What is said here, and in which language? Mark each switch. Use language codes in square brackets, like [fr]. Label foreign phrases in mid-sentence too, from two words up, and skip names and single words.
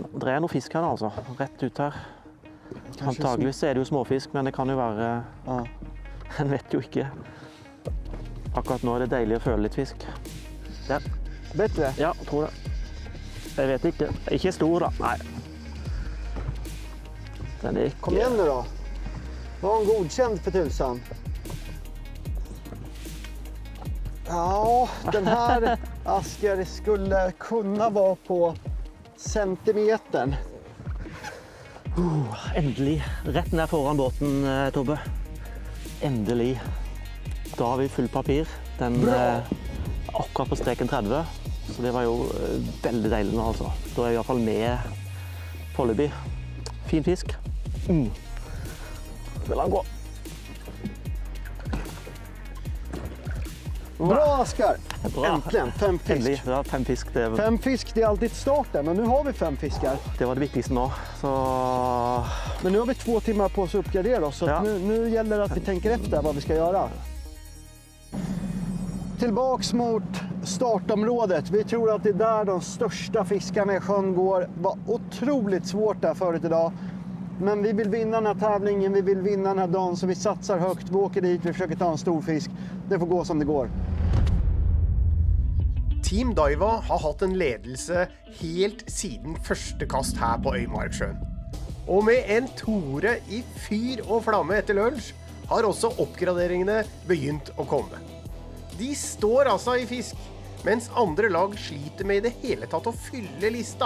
[no] Det er noe fisk her da, altså, rett ut her. Antageligvis er det jo småfisk, men det kan jo være, en vet jo ikke. Akkurat nå er det deilig å føle litt fisk. Der. Bedre? Ja, tror det. Jeg vet ikke. Ikke stor da, nei. [sv] Kom igen nu då. Var en godkänd för tusan. Ja, den här Asker skulle kunna vara på centimetern. [no] Endelig. Rett ned foran båten, Tobbe. Endelig. Da har vi full papir. Den akkurat på streken 30. Så det var jo veldig deilig nå, altså. Da er vi i hvert fall med foreløpig. Fin fisk. Vil han gå. Bra, Asker! Bra. [sv] Äntligen, 5 fisk. [no] Endelig, ja, 5 fisk. [sv] 5 fisk, det är alltid starten, men nu har vi 5 fiskar. [no] Det var det viktigste nå. Så... [sv] Men nu har vi 2 timmar på oss att uppgradera oss, så att nu gäller det att vi tänker efter vad vi ska göra. Tillbaks mot startområdet. Vi tror att det är där de största fiskarna i sjön går. Det var otroligt svårt där förut idag. Men vi vill vinna den här tävlingen, vi vill vinna den här dagen, så vi satsar högt. Vi åker dit, vi försöker ta en stor fisk. Det får gå som det går. [no] Team Daiwa har hatt en ledelse helt siden første kast her på Øymarksjøen. Og med en tore i fyr og flamme etter lunsj, har også oppgraderingene begynt å komme. De står altså i fisk, mens andre lag sliter med i det hele tatt å fylle lista.